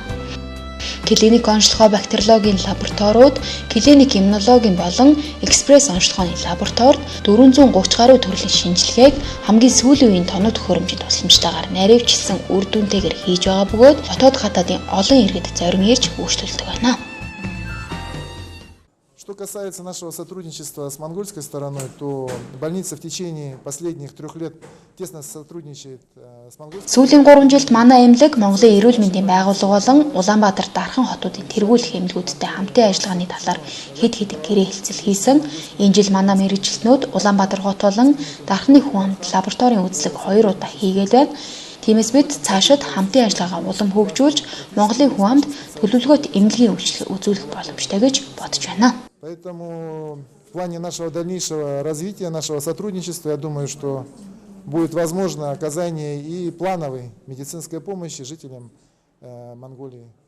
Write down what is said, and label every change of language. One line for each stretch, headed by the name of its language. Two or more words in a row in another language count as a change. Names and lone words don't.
Mongolian: Клиник онцлогоо бактериологийн лабораториуд, клиник иммунологийн болон экспресс онцлогооны лабораторид 430 гаруй төрлийн шинжилгээг хамгийн сүүлийн үеийн тоног төхөөрөмжийн тусламжтайгаар наривчилсан үр дүнтэйгээр хийж байгаа бөгөөд дотоод гадаадын олон иргэд зорин ирж үйлчлүүлдэг байна.
Russian: Что касается нашего сотрудничества с монгольской стороной, то больница в течение последних 3 лет тесно сотрудничает с монгольской.
Mongolian: Сүүлийн 3 жилд манай эмнэлэг Монголын эрүүл мэндийн байгууллага болон Улаанбаатар дархан хотуудын тэргүүлэх эмнэлгүүдтэй хамтын ажиллагааны талаар хэд хэдэн гэрээ хэлцэл хийсэн. Энэ жил манай мэргэжилтнүүд Улаанбаатар хот болон дархны хүн амт лабораторийн үзлэг 2 удаа хийгээд байна. Тиймээс бид цаашид хамтын ажиллагаа улам хөгжүүлж Монголын хүн амт төлөвлөгөөт эмнэлгийн үйлчлэл үзүүлэх боломжтой гэж бодож байна.
Russian: Поэтому в плане нашего дальнейшего развития, нашего сотрудничества, я думаю, что будет возможно оказание и плановой медицинской помощи жителям Монголии.